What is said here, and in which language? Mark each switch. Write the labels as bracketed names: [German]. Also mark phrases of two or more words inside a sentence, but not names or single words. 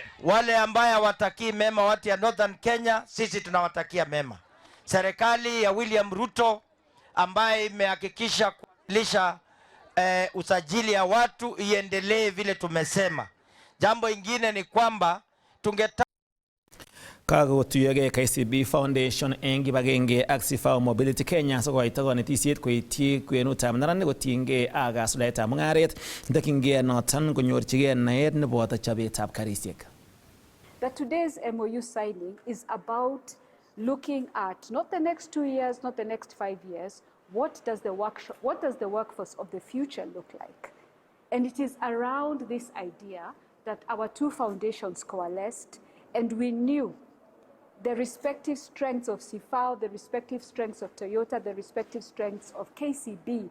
[Swahili] Wale ambaye hawatakii mema watu ya Northern Kenya, sisi tunawatakia mema. Serikali ya William Ruto ambaye imehakikisha kulisha usajili ya watu iendelee vile tumesema. Jambo ingine ni kwamba [Kalenjin] Kakotuyogei KCB Foundation eng kibagenge ak Sifao Mobility Kenya sikoito konetisiet koityi kwenutab neranik kotiengei ak kasuldaetab mung'aret ntokyingei noton konyorchigei naet neboto chobetab karisiek. [English] That today's MOU signing is about looking at not the next 2 years, not the next 5 years, what does the workforce of the future look like? And it is around this idea that our two foundations coalesced, and we knew the respective strengths of Sifao, the respective strengths of Toyota, the respective strengths of KCB.